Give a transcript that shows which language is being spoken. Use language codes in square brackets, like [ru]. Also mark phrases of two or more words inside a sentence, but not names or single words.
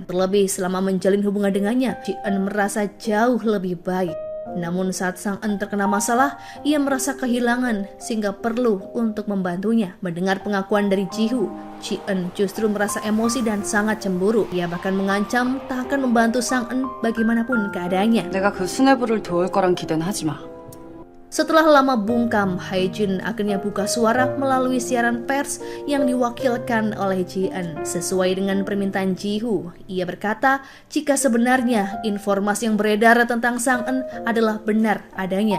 [id] Terlebih selama menjalin hubungan dengannya, Ji-eun merasa jauh lebih baik. Namun saat Sang-eun terkena masalah, ia merasa kehilangan sehingga perlu untuk membantunya. Mendengar pengakuan dari Ji-hoo, Ji-eun justru merasa emosi dan sangat cemburu. Ia bahkan mengancam tak akan membantu Sang-eun bagaimanapun keadaannya. [ko] 내가 그 수뇌부를 도울 거란 기대는 하지 마. [id] Setelah lama bungkam, Hae-jin akhirnya buka suara melalui siaran pers yang diwakilkan oleh Ji-eun. Sesuai dengan permintaan Ji-hoo, ia berkata jika sebenarnya informasi yang beredar tentang Sang-eun adalah benar adanya.